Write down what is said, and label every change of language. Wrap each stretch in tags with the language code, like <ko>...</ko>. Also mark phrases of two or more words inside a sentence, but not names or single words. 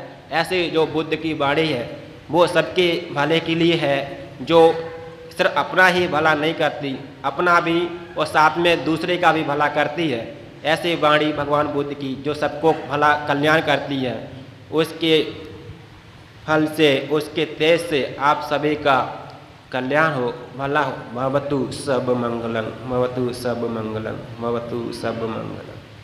<hi>ऐसे जो बुद्ध की वाणी है वो सबके भले के लिए है, जो सिर्फ अपना ही भला नहीं करती, अपना भी और साथ में दूसरे का भी भला करती है। ऐसी वाणी भगवान बुद्ध की जो सबको भला कल्याण करती है, उसके फल से, उसके तेज से आप सभी का कल्याण हो, भला हो।</hi> <pi>भवतु सब मंगलम, भवतु सब मंगलम, भवतु सब मंगलम।</pi>